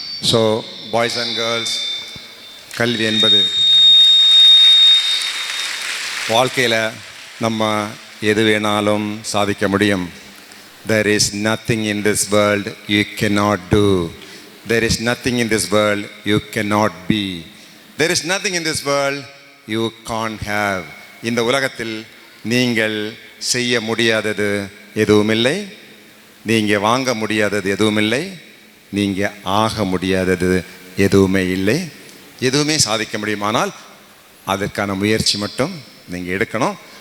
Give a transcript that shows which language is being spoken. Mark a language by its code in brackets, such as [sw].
[en] so boys and girls, [ta] கல்வி என்பது வாழ்க்கையில் நம்ம எது வேணாலும் சாதிக்க முடியும். [en] There is nothing in this world you cannot do. There is nothing in this world you cannot be. There is nothing in this world you can't have. [ta] இந்த உலகத்தில் நீங்கள் செய்ய முடியாதது எதுவுமில்லை, நீங்கள் வாங்க முடியாதது எதுவுமில்லை, நீங்கள் ஆக முடியாதது எதுவுமே இல்லை. எதுவுமே சாதிக்க முடியுமானால் அதற்கான முயற்சி மட்டும் நீங்கள் எடுக்கணும்.